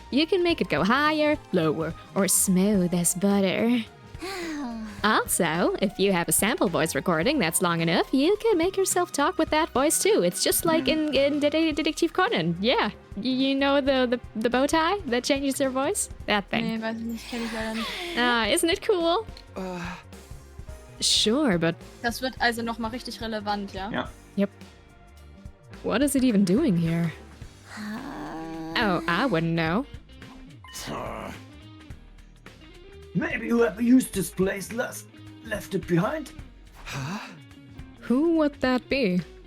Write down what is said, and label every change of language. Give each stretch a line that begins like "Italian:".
English: You can make it go higher, lower, or smooth as butter. Also, if you have a sample voice recording that's long enough, you can make yourself talk with that voice too. It's just like in Detective Conan. Yeah. You know the bow tie that changes your voice? That thing.
German: Nee, weiß ich nicht, kenn ich leider nicht.
English: Isn't it cool? Sure, but
German: Das wird also nochmal richtig relevant, ja? Ja.
English: yep. What is it even doing here? Oh, I wouldn't know. Maybe whoever used this place left it behind? Who would that be?